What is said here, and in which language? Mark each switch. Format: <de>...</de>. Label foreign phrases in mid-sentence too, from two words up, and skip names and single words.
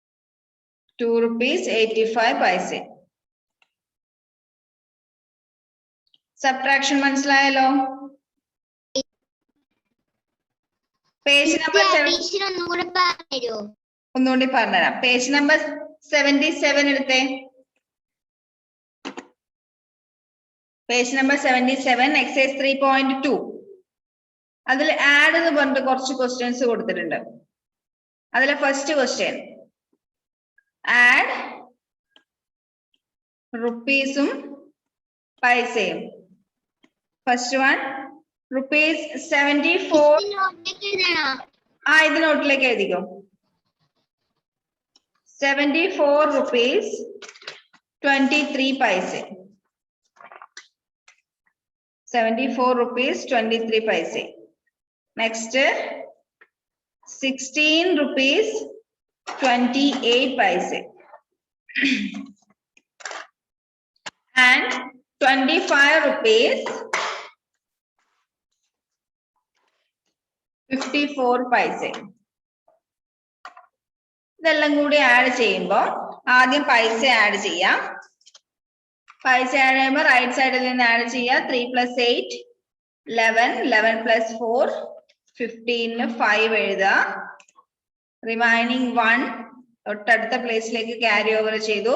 <en>2 rupees 85 paise.</en> <ml>സബ്ട്രാക്ഷൻ മനസ്സിലായല്ലോ?</ml> <en>page number</en> <ml>ഒന്നുകൂടി പറഞ്ഞുതരാം.</ml> <en>page number</en> <ml>77 എടുത്തേ.</ml> <en>page number</en> <ml>77 എക്സസൈസ് 3.2. അതിൽ ആഡ് എന്ന് പറഞ്ഞിട്ട് കുറച്ച് ക്വസ്റ്റ്യൻസ് കൊടുത്തിട്ടുണ്ട്. അതിലെ</ml> <en>first question</en> <ml>ആഡ് റുപ്പീസും പൈസയും.</ml> <en>first one rupees 74.</en> <ml>ഇത് നോട്ടിലേക്ക് എഴുതിക്കോ.</ml> <en>74 rupees 23 paise. 74 rupees 23 paise. Next 16 rupees 28 paise. And 25 rupees 54 paise.</en> <ml>ഇതെല്ലാം കൂടി ആഡ് ചെയ്യുമ്പോൾ ആദ്യം പൈസ ആഡ് ചെയ്യാം. പൈസ ആഡ് ചെയ്യുമ്പോൾ</ml> <en>right side</en> <ml>നിന്ന് ആഡ് ചെയ്യാം. 3 + 8 11, 11 + 4 15, 5 എഴുതുക. റിമൈനിങ് 1 തൊട്ടടുത്ത പ്ലേസിലേക്ക്</ml> <en>carry over</en> <ml>ചെയ്തു.</ml>